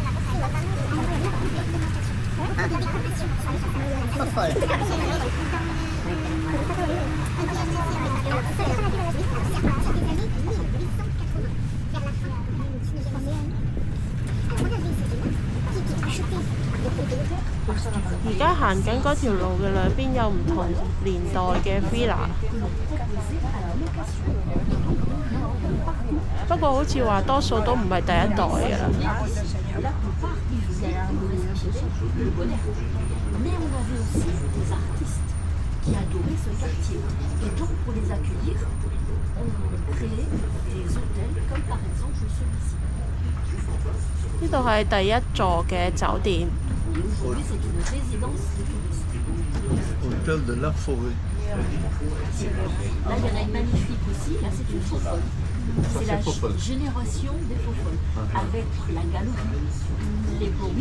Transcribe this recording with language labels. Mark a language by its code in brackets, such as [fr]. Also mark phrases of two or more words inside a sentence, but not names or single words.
[fr] Il y a beaucoup de décorations sur les façades. Faux-folles. Vers la fin du 19e. [yue] 而家行緊嗰條路嘅兩邊有唔同年代嘅 villa， 不過好似話多數都唔係第一代嘅啦。 [fr] Mais on avait aussi des artistes qui adoraient ce quartier. Et donc, pour les accueillir, on créait des hôtels, comme par exemple celui-ci. [yue] 呢度係第一座嘅酒店。 [fr] Et aujourd'hui, c'est une résidence de touristes. Hôtel de la Forêt. Là, il y en a une magnifique aussi. Là, c'est une faux-folle. C'est la génération des faux-folles. Avec la galerie, les beaux.